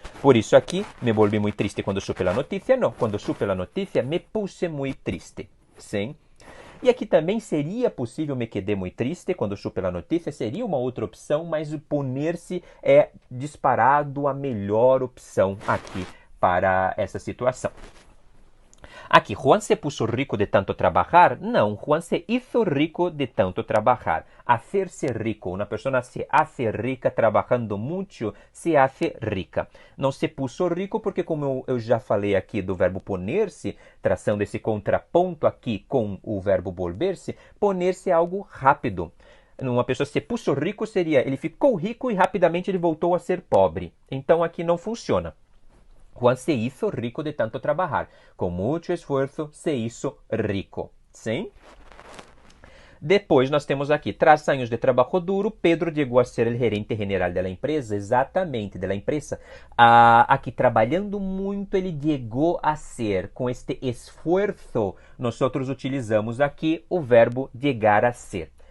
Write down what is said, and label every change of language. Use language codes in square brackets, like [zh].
[pt] Por isso aqui, me volvi muito triste quando supe a notícia. Não, quando supe a notícia, [es] me puse [pt] muito triste, sim? E aqui também seria possível [es] me quedar [pt] muito triste quando supe a notícia, seria uma outra opção, mas o poner-se é disparado a melhor opção aqui para essa situação. [es] Aqui, Juan se puso rico de tanto trabajar. Não, Juan se hizo rico de tanto trabajar. Hacerse rico. Una persona se hace rica trabajando mucho, se hace rica. [pt] Não se puso rico porque, como eu já falei aqui do verbo poner-se, traçando esse contraponto aqui com o verbo volver-se, poner-se é algo rápido. Uma pessoa [es] se puso rico [pt] seria ele ficou rico e rapidamente ele voltou a ser pobre. Então aqui não funciona. [es] Juan se hizo rico de tanto trabajar. [pt] Com muito esforço [es] se hizo rico. [pt] Sim? Depois nós temos aqui, tras anos de trabalho duro, Pedro chegou a ser o gerente general da empresa, exatamente, da empresa. Aqui, trabalhando muito, ele chegou a ser, com este esforço, nós utilizamos aqui o verbo chegar a ser.